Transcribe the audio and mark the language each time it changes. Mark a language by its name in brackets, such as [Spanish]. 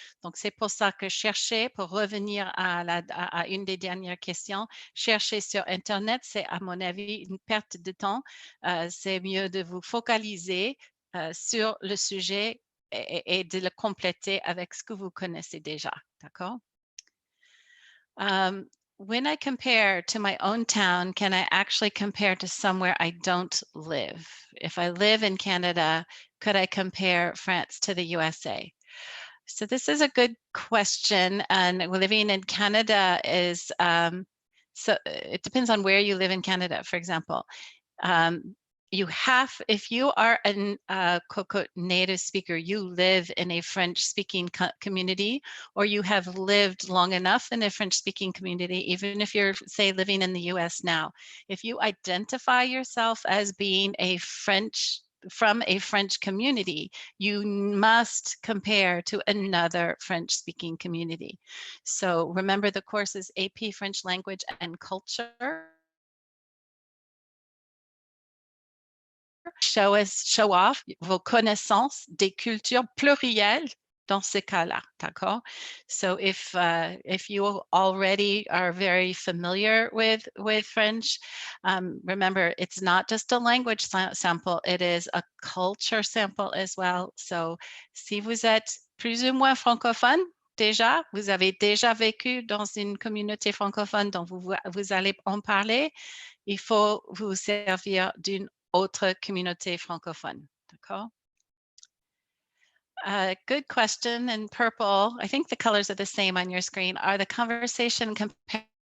[French] Donc, c'est pour ça que chercher, pour revenir à une des dernières questions, chercher sur Internet, c'est à mon avis une perte de temps. C'est mieux de vous focaliser sur le sujet et de le compléter avec ce que vous connaissez déjà. D'accord? [English] When I compare to my own town, can I actually compare to somewhere I don't live? If I live in Canada, could I compare France to the USA? So this is a good question. And living in Canada is, so it depends on where you live in Canada, for example. You have, if you are a Cocotte native speaker, you live in a French-speaking community, or you have lived long enough in a French-speaking community, even if you're, say, living in the US now. If you identify yourself as being from a French community, you must compare to another French-speaking community. So remember, the course is AP French Language and Culture. Show off [French] vos connaissances des cultures plurielles dans ce cas-là, d'accord? [English] So if you already are very familiar with French, remember, it's not just a language sample, it is a culture sample as well. [French] So si vous êtes plus ou moins francophone, déjà, vous avez déjà vécu dans une communauté francophone dont vous allez en parler, il faut vous servir d'une autre communauté francophone. D'accord? [English] Good question. In purple, I think the colors are the same on your screen. Are the conversation compared?